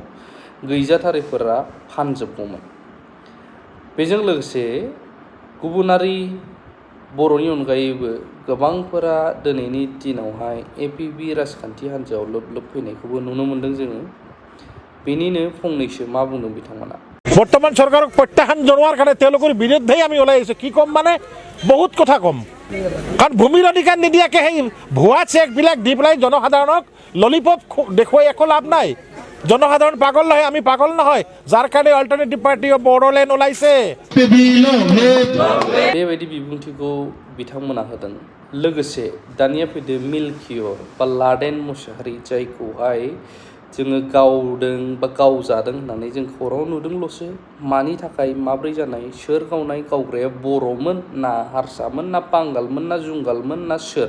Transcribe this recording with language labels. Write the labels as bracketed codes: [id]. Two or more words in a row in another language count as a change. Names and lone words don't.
[brx] गैजाथारैफोरा फानजोबगौमोन। बेजों लोगोसे गुबुनारि बर'नि अनगायैबो गोबांफोरा दिनैनि दिनावहाय एपिबि राजखान्थि हान्जायाव लोब फैनायखौबो नुनो मोन्दों जोङो। बेनिनो फंनैसो मा बुंदों बिथांमोना। [as] বৰ্তমান চৰকাৰক প্ৰত্যাখ্যান জনোৱাৰ কাৰণে তেওঁলোকৰ বিৰুদ্ধেই আমি ওলাই আহিছোঁ। কি ক'ম মানে বহুত কথা ক'ম। কাৰণ ভূমিৰ অধিকাৰ নিদিয়াকৈ সেই ভুৱা চেকবিলাক দি পেলাই জনসাধাৰণক ললিপপ দেখুৱাই একো লাভ নাই। জনসাধাৰণ পাগল নহয়, আমি পাগল নহয়, যাৰ কাৰণে অল্টাৰনেটিভ পাৰ্টি অফ বড়োলেণ্ড ওলাইছে। [brx] बेबायदि बिबुंथिखौ बिथांमोना होदों। लोगोसे दानिया फैदो मिल्कियर बा लादेन मुसाहारि, जायखौहाय जोङो गावदों बा गावजादों होननानै जों खौराङाव नुदोंल'सो। मानि थाखाय, माब्रै जानाय, सोर गावनाय? गावग्राया बर'मोन ना हारसामोन ना बांगालमोन ना जुंगालमोन ना सोर?